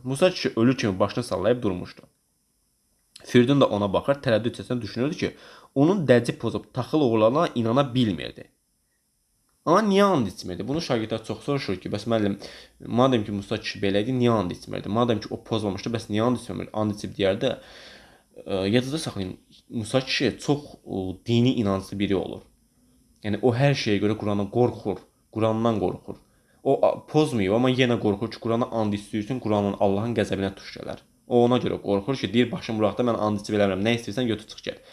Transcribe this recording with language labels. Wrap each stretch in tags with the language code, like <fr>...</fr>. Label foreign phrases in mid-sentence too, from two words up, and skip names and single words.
<az>Musa kişi ölü kimi başını sallayıb durmuşdu. Firidun da ona baxır, tərəddüd içərisində düşünürdü ki, onun dəcib pozub taxıl oğurlarına inana bilmirdi. Amma niyə and içmirdi? Bunu şagirdlər çox soruşur ki, bəs müəllim, madem ki Musa kişi belə idi, niyə and içmirdi? Madem ki o pozmamışdı, bəs niyə and içmirdi? And içib deyərdi. Yadda saxlayın, Musa kişi çox dini inanclı biri olur. Yəni o hər şeyə görə Qurana qorxur, Qurandan qorxur. O pozmuyor, amma yenə qorxur ki, Qurana and içdirsin, Quranın Allahın qəzəbinə tuş gələr. O ona görə qorxur ki, deyir başım buraxda mən and içib eləmirəm, nə istəyirsən götür çıx gəl.</az>